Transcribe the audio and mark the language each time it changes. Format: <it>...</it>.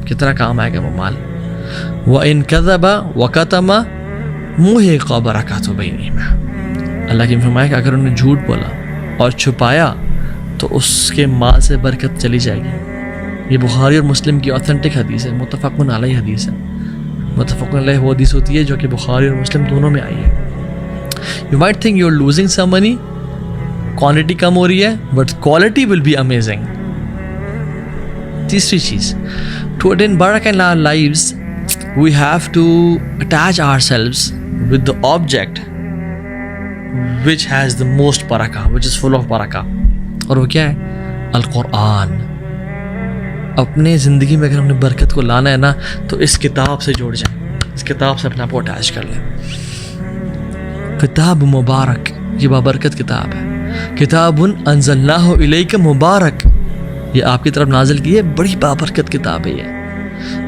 <ur>کتنا کام آئے گا وہ مال.</ur> <ar>وَإِن كَذَبَ وَكَتَمَ مُحِقَ بَرَكَاتُ بَيْنِهِمَا.</ar> <ur>اللہ کی فرمایا کہ اگر انہوں نے جھوٹ بولا اور چھپایا تو اس کے مال سے برکت چلی جائے گی. یہ بخاری اور مسلم کی اوتھینٹک حدیث ہے, متفق علیہ حدیث ہے. متفق علیہ وہ حدیث ہوتی ہے جو کہ بخاری اور مسلم دونوں میں آئی ہے.</ur> <en>You might think you're losing some money, quantity</en> <ur>کم ہو رہی ہے,</ur> <en>but quality will be amazing.</en> <ur>تیسری چیز,</ur> <en>to attain barakah in our lives, we have to attach ourselves with the object which has the most barakah, which is full of barakah.</en> <ur>اور وہ کیا ہے؟ القرآن. اپنے زندگی میں اگر ہم نے برکت کو لانا ہے نا تو اس کتاب سے جوڑ جائیں, اس کتاب سے اپنے آپ کو اٹیچ کر لیں. کتاب مبارک, یہ بابرکت کتاب ہے.</ur> <ar>کتاب انزلناہ الیک مبارک,</ar> <ur>یہ آپ کی طرف نازل کی ہے, بڑی بابرکت کتاب ہے یہ.</ur>